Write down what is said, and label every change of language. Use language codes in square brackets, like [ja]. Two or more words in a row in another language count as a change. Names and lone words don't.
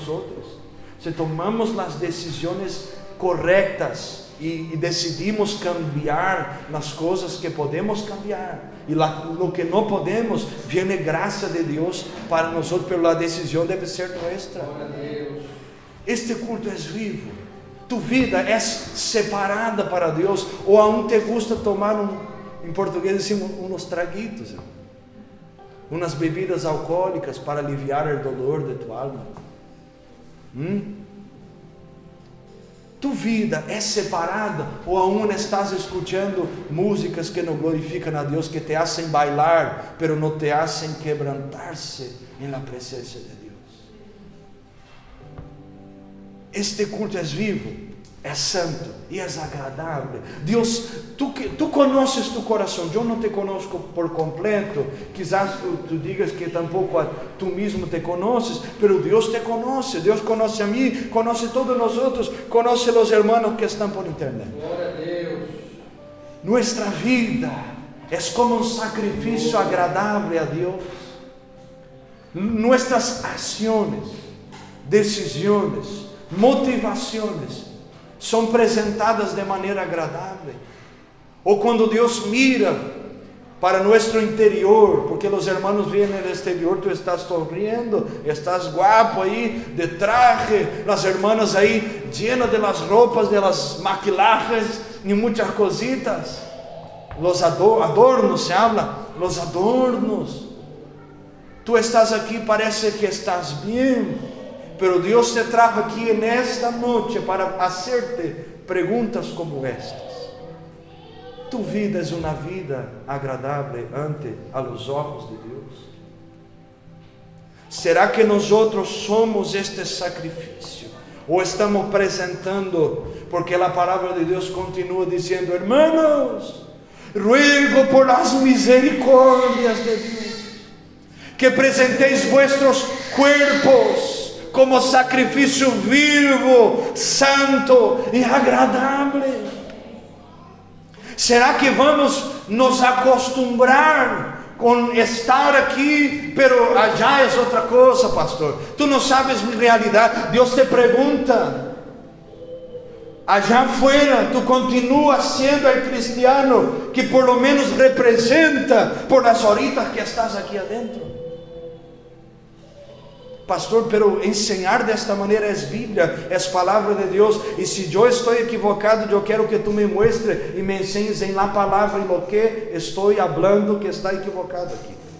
[pt] Se tomamos as decisões corretas e decidimos cambiar as coisas que podemos cambiar, e no que não podemos, vem graça de Deus para nós, pero a decisão deve ser nossa. Este culto é vivo. Tu vida é separada para Deus, ou [es] aún te gusta tomar [pt] em português decimos uns traguitos, umas bebidas alcoólicas para aliviar o dolor de tua alma? Tu vida é separada, ou [es] aún estás [pt] escutando músicas que não glorificam a Deus, que te [es] hacen bailar, pero [pt] não te hacen quebrantar-se na presença de Deus? Este culto é vivo, é santo e é agradável. Deus, tu conheces tu coração. Eu não te conosco por completo. [es] Quizás tu digas [pt] que tampouco tu mesmo te conheces, pero Deus te conhece. Deus conhece a mim, conhece todos nós outros, conhece os irmãos que estão por internet. Glória a Deus. Nuestra vida é como um sacrifício agradável a Deus. Nuestras ações, decisões, motivações são apresentadas de maneira agradável. Ou quando Deus mira para nosso interior, porque os irmãos veem no exterior, tu estás sorrindo, estás guapo aí, de traje, as irmãs aí, [es] llenas de las roupas, de las maquillajes, [pt] e muitas cositas, [es] los adornos, se habla, los adornos. [pt] Tu estás aqui, parece que estás bem, pero Deus te trajo aqui nesta noite para hacerte perguntas como estas. Tu vida é uma vida agradável ante [es] a los ojos de [pt] Deus? Será que nós outros somos este sacrifício? Ou estamos apresentando, porque a palavra de Deus continua dizendo: [es] hermanos, ruego por las [pt] misericórdias de Deus, que apresenteis [es] vuestros cuerpos [pt] como sacrifício vivo, santo e agradável. Será que vamos nos acostumbrar com estar aqui, pero allá é outra coisa, pastor? Tu não sabes minha realidade. Deus te pergunta: [es] allá afuera tú continúas siendo el cristiano que por lo menos representa por las horitas que estás aquí adentro. Pastor, pero enseñar de esta manera es Biblia, es palabra de Dios, y si yo estoy equivocado, yo quiero que tú me muestres y me enseñes en la palabra y lo que estoy hablando que está equivocado aquí.